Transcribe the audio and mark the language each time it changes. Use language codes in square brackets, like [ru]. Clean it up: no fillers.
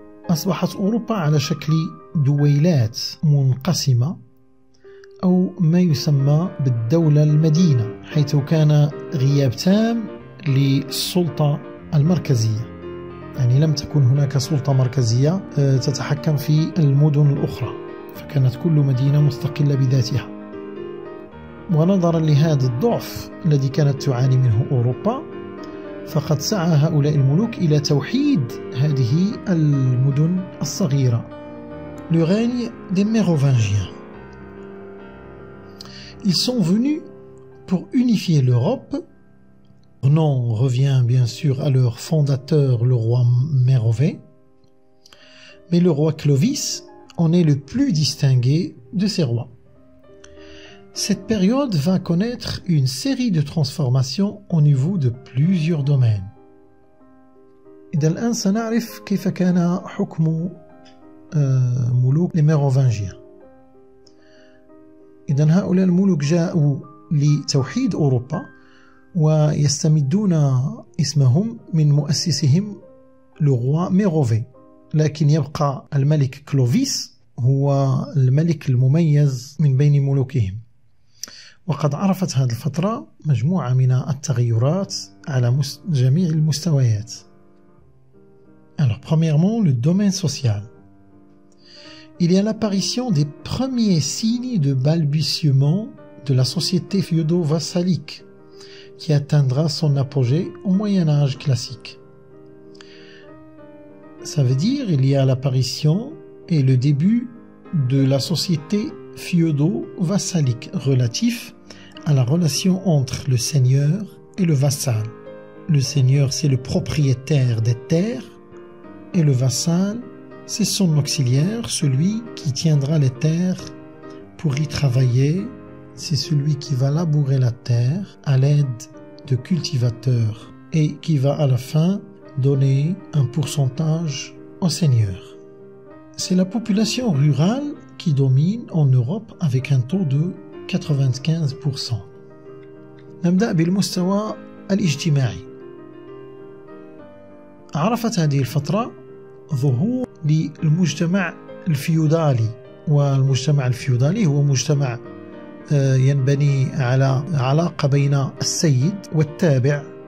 [ar] أصبحت أوروبا على شكل دويلات منقسمة أو ما يسمى بالدولة المدينة، حيث كان غياب تام للسلطة المركزية، يعني لم تكن هناك سلطة مركزية تتحكم في المدن الأخرى، فكانت كل مدينة مستقلة بذاتها. ونظرا لهذا الضعف الذي كانت تعاني منه أوروبا، فقد سعى هؤلاء الملوك إلى توحيد هذه المدن الصغيرة. [fr] Le règne des Mérovingiens. Ils sont venus pour unifier l'Europe. Leur nom revient bien sûr à leur fondateur, le roi Mérové, mais le roi Clovis en est le plus distingué de ces rois. Cette période va connaître une série de transformations au niveau de plusieurs domaines. [ar] إذا الآن سنعرف كيف كان حكم ملوك الميروفانجيا. إذا هؤلاء الملوك جاءوا لتوحيد أوروبا ويستمدون اسمهم من مؤسسهم le roi Mérové، لكن يبقى الملك كلوفيس هو الملك المميز من بين ملوكهم. وقد عرفت هذه الفترة مجموعة من التغيرات على جميع المستويات. [fr] Alors, premièrement, le domaine social. Il y a l'apparition des premiers signes de balbutiement de la société féudo-vassalique qui atteindra son apogée au Moyen-Âge classique. Ça veut dire il y a l'apparition et le début de la société féudo-vassalique relatif à la relation entre le seigneur et le vassal. Le seigneur, c'est le propriétaire des terres Et le vassal, c'est son auxiliaire, celui qui tiendra les terres pour y travailler. C'est celui qui va labourer la terre à l'aide de cultivateurs et qui va à la fin donner un pourcentage au seigneur. C'est la population rurale qui domine en Europe avec un taux de 95%. [ar] نبدأ بالمستوى الاجتماعي. عرفت هذه الفترة ظهور للمجتمع الفيودالي، والمجتمع الفيودالي هو مجتمع ينبني على علاقة بين السيد والتابع.